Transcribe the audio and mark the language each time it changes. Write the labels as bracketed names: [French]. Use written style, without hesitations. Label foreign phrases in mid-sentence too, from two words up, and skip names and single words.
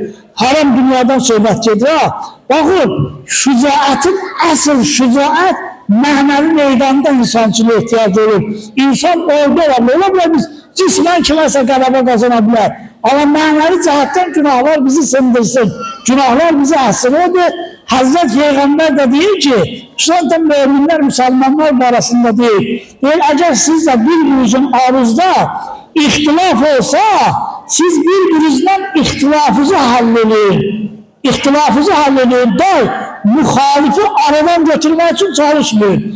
[Azerbaijani] Haram dünyadan söhbət gedir. Baxın, şücaətin əsl şücaət mənəvi meydanda insançılığa ehtiyac olur. İnsan orada ola bilər biz cismən kiməsə qələbə qazana bilər. Amma mənəvi cəhətdən günahlar bizi sındırsın. Günahlar bizi əsir odur. [Turkish] Hazret Peygamber de [Azerbaijani] deyir ki, [Turkish] zaten müminler, Müslümanlar arasında değil. Deyir, eğer sizle birbirinizin aruzda ihtilaf olsa, siz birbirinizden ihtilafınızı halledin. İhtilafınızı halledin de muhalifi aradan götürmek için çalışmayın.